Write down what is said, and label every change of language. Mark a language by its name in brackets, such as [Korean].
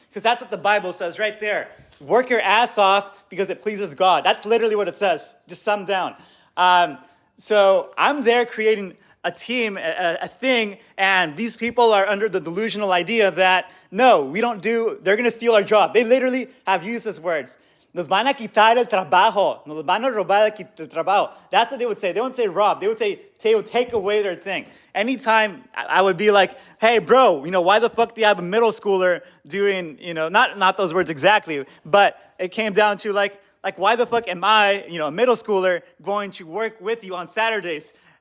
[English] Because that's what the Bible says right there. Work your ass off because it pleases God. That's literally what it says, just summed down. So I'm there creating a team, a thing, and these people are under the delusional idea that, no, they're going to steal our job. They literally have used these words. [Spanish] Nos van a quitar el trabajo. Nos van a robar el trabajo. [English] That's what they would say. They wouldn't say rob. They would say they would take away their thing. Anytime I would be like, hey, bro, why the fuck do you have a middle schooler doing, not those words exactly, but it came down to like why the fuck am I, a middle schooler going to work with you on Saturdays?